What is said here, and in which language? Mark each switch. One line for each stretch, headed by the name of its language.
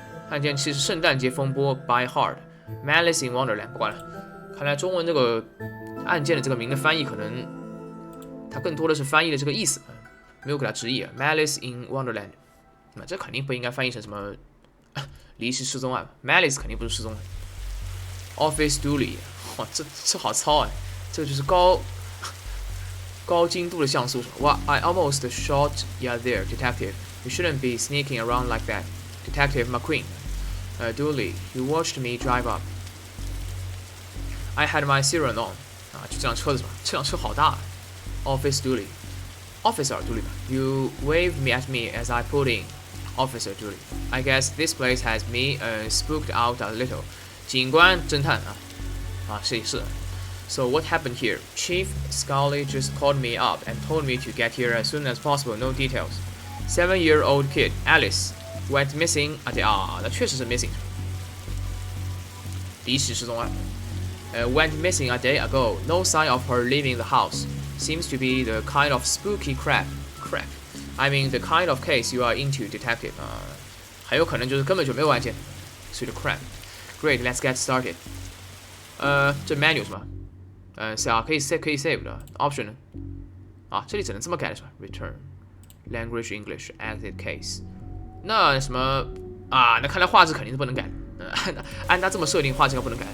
Chinese: 案件7是圣诞节风波 By Heart。Malice in Wonderland 不管了，看来中文这个案件的这个名的翻译，可能它更多的是翻译的这个意思，没有给它直译。 Malice in Wonderland， 那这肯定不应该翻译成什么离奇失踪案 ，Malice 肯定不是失踪案。 Office Dooley， 哇，这好糙啊，这个就是高精度的像素。
English: 哇 ，I almost shot you there, detective. You shouldn't be sneaking around like that, Detective McQueen. Dooley, you watched me drive up. I had my siren on.
Chinese: 啊，就这辆车子是吧？这辆车好大。 Office Dooley, Officer Dooley 吧。
English: You waved me at me as I pulled in. Officer Dooley. I guess this place has me spooked out a little.
Chinese: 警官侦探啊，是。
English: So what happened here? Chief Scully just called me up and told me to get here as soon as possible. No details. 7-year-old kid Alice went missing a day.
Chinese: 啊，那确实是 missing。离奇失踪案。
English: Went missing a day ago. No sign of her leaving the house. Seems to be the kind of spooky crap. I mean the kind of case you are into, detective.
Chinese: 很有可能就是根本就没有案件，所以的 crap.
English: Great, let's get started.
Chinese: 这 menu 是吧？是啊，可以 save 的 option 呢？啊，这里只能这么改的是吧 ？
English: Return language English exit case。
Chinese: 那什么啊？那看来画质肯定是不能改。按它这么设定，画质应该不能改。